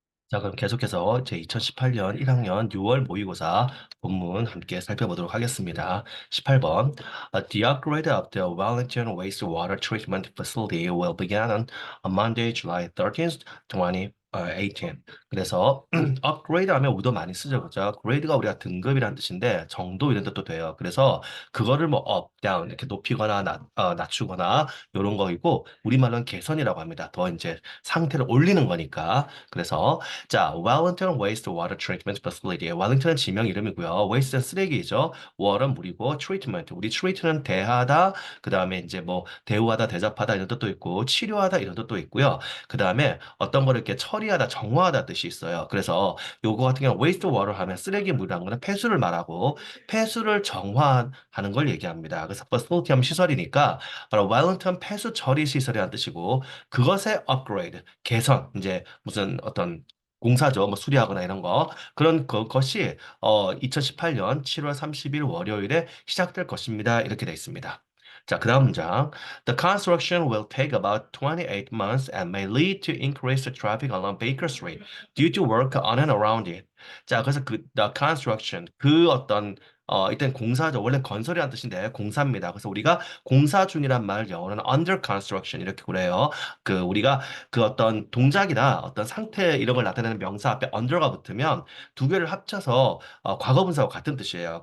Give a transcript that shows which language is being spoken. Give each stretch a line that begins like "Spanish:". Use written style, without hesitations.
Korean: 자, 그럼 계속해서 제 2018년 1학년 6월 모의고사 본문 함께 살펴보도록 하겠습니다. 18번.
English: The upgrade of the Wellington Wastewater Treatment Facility will begin on Monday, July 13th, 2018.
Korean: 그래서 upgrade 하면 우도 많이 쓰죠. 그죠? grade가 우리가 등급이라는 뜻인데 정도 이런 뜻도 돼요. 그래서 그거를 뭐 up, down 이렇게 높이거나 낮추거나 이런 거이고 우리말로는 개선이라고 합니다. 더 이제 상태를 올리는 거니까. 그래서 자, Wellington Wastewater Treatment Facility. 웰링턴은 지명 이름이고요. Waste는 쓰레기죠. water는 물이고, treatment. 우리 treat는 대하다, 그 다음에 이제 뭐 대우하다, 대접하다 이런 뜻도 있고, 치료하다 이런 뜻도 있고요. 그 다음에 어떤 거를 이렇게 처리하다, 정화하다 뜻이 있어요. 그래서 요거 같은 경우는 wastewater 하면 쓰레기 물이라는 거는 폐수를 말하고, 폐수를 정화하는 걸 얘기합니다. 그래서 facility 하면 시설이니까 바로 웰링턴 폐수 처리 시설이라는 뜻이고, 그것의 upgrade, 개선, 이제 무슨 어떤 공사죠. 뭐 수리하거나 이런 거. 그런 것이 2018년 7월 30일 월요일에 시작될 것입니다. 이렇게 돼 있습니다. 자, 그다음 문장.
English: The construction will take about 28 months and may lead to increased traffic along Baker Street due to work on and around it.
Korean: 자, 그래서 the construction 그 어떤 일단 공사죠. 원래 건설이라는 뜻인데 공사입니다. 그래서 우리가 공사 중이란 말 영어로는
English: under construction
Korean: 이렇게 그래요. 그 우리가 그 어떤 동작이나 어떤 상태 이런 걸 나타내는 명사 앞에 under가 붙으면 두 개를 합쳐서 과거 분사와 같은 뜻이에요.